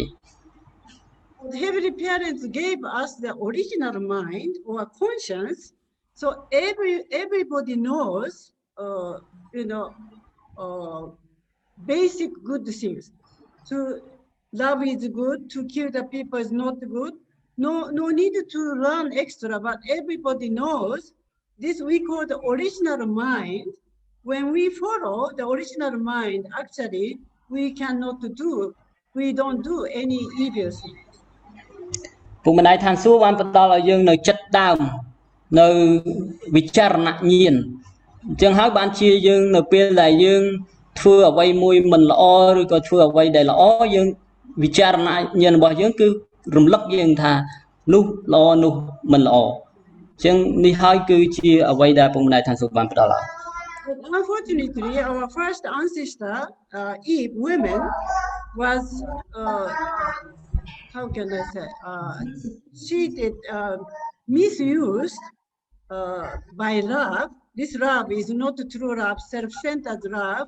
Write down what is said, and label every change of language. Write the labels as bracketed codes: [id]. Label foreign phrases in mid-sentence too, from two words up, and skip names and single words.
[en] The heavenly parents gave us the original mind or conscience, so everybody knows, basic good things. To love is good, to kill the people is not good. No need to learn extra, but everybody knows. This we call the original mind. When we follow the original mind, actually we cannot do. We don't do any evil thing. [km] ពុកម្ដាយឋានសួគ៌បានផ្ដល់ឲ្យយើងនៅចិត្តដើមនៅវិចារណញ្ញាណអញ្ចឹងហើយបានជាយើងនៅពេលដែលយើងធ្វើអ្វីមួយមិនល្អឬក៏ធ្វើអ្វីដែលល្អយើងវិចារណញ្ញាណរបស់យើងគឺរំលឹកយើងថានោះល្អនោះមិនល្អអញ្ចឹងនេះហើយគឺជាអ្វីដែលពុកម្ដាយឋានសួគ៌បានផ្ដល់ឲ្យ [en] But unfortunately, our first ancestor, Eve, women, was how can I say? She did misused by love. This love is not true love, self-centered love.